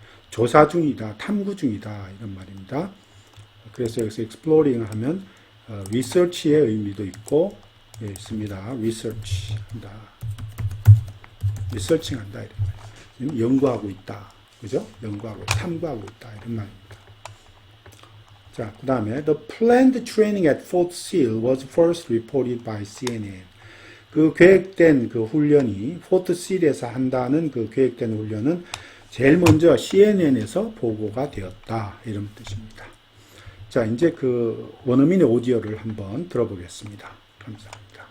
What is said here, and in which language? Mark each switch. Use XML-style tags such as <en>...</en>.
<ko>조사 중이다, 탐구 중이다 이런 말입니다. 그래서 여기서 exploring 하면 research의 의미도 있고 있습니다. research 한다, researching 한다 이런 말입니다. 연구하고 있다, 그죠? 연구하고 탐구하고 있다 이런 말입니다. 자, 그 다음에</ko> <en>the planned training at Fort Sill was first reported by CNN.</en> <ko>그 계획된 그 훈련이 포트 실에서 한다는 그 계획된 훈련은 제일 먼저 CNN에서 보고가 되었다 이런 뜻입니다. 자, 이제 그 원어민의 오디오를 한번 들어보겠습니다. 감사합니다.</ko>